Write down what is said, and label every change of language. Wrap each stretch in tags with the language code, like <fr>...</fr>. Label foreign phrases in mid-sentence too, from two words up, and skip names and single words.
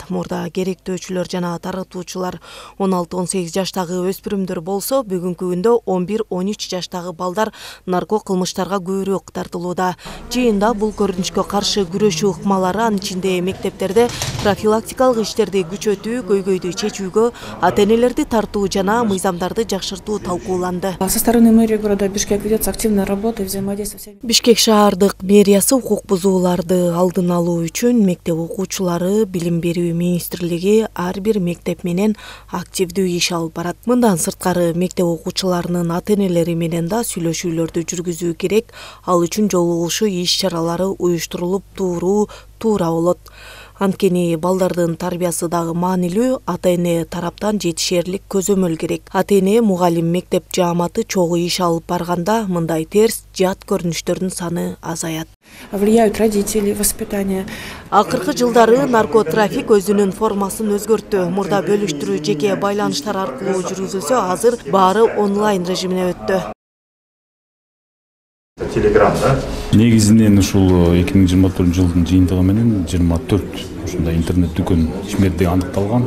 <ky>Мурда керектөөчүлөр жана таратуучулар 16-18 жаштагы өспүрүмдөр болсо, бүгүнкү күндө 11-13 жаштагы балдар нарко кылмыштарга көбүрөөк тартылууда. Жыйында бул көрүнүшкө каршы күрөшүү ыкмалары, анын ичинде мектептерде профилактикалык иштерди күчөтүү, көйгөйдү чечүүгө, ата-энелерди тартуу жана мыйзамдарды жакшыртуу талкууланды.</ky> <ru>Со стороны мэрии города Бишкек ведется активная работа и взаимодействие.</ru> <ky>Бишкек шаардык мэриясы укук бузууларды алдын алуу үчүн мектеп окуучулары, билим берүү министрлиги ар бир мектеп менен активдүү иш алып барат. Мындан сырткары мектеп окуучуларынын ата-энелери менен да сүйлөшүүлөрдү жүргүзүү керек. Ал үчүн жолугушуу иш-чаралары уюштурулуп туруу туура болот. Анткени балдардын тарбиясы дагы маанилүү, ата-эне тараптан жетишерлик көзөмөл керек. Ата-эне, мугалим, мектеп жааматы чогуу иш алып барганда мындай терс, жат көрүнүштөрдүн саны азаят.</ky> <ru>Влияют родители, воспитание.</ru> <ky>Акыркы жылдары наркотрафик өзүнүн формасын өзгөрттү. Мурда бөлүштүрүү жеке байланыштар аркылуу жүргүзүлсө, азыр баары онлайн режимине өттү. Телеграмда негизинен ушул 2024 жылдын жыйынтыгы менен 24 ушундай интернет дүкөн ишмерде аныкталган.</ky>